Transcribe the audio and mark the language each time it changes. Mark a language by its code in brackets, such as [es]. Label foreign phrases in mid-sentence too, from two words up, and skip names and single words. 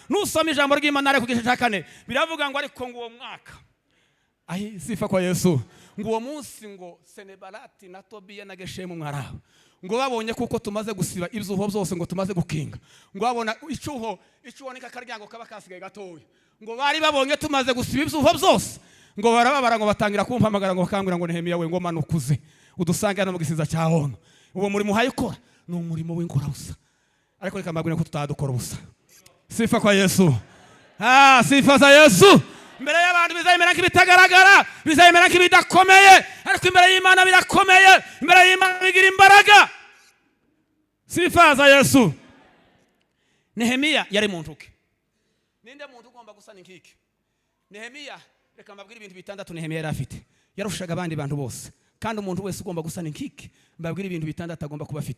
[rw] Nusoma ijambo ry'Imana ari ku gice cya 4 biravuga ngo ariko ngo uwo mwaka, [sw] sifa kwa Yesu, [rw] ngo uwo munsi ngo Senebalati na Tobiya na Geshemu mwaraho, ngo babonye kuko tumaze gusiba ibyuho byose, ngo tumaze gukinga, ngo babona icyuho nika karyango kaba kasigaye gatoya, ngo bari babonye tumaze gusiba ibyuho byose, ngo barababara, ngo batangira kumpamagara, ngo bakambwira ngo Nehemiya we, ngo manukuze udusange hano mu gisiza cya Hono. Uwo murimo hayikora ni umurimo w'inkorabusa, ariko reka mbabwire ko tutadukora ubusa. [sw] Sifa kwa Yesu. Sifa za Yesu. [rw] Mbere y'abantu bizayimera nk'ibitagaragara, bizayimera nk'ibidakomeye, ariko imbere y'Imana birakomeye, imbere y'Imana bigira imbaraga. [sw] Sifa za Yesu. [rw] Nehemiya yari mu ntuke. Ninde muntu ugomba gusana inkike? Nehemiya, reka mbabwire ibintu 6 Nehemiya yari afite, yarushaga abandi bantu bose, kandi umuntu wese ugomba gusana inkike, mbabwire ibintu 6 agomba kuba afite.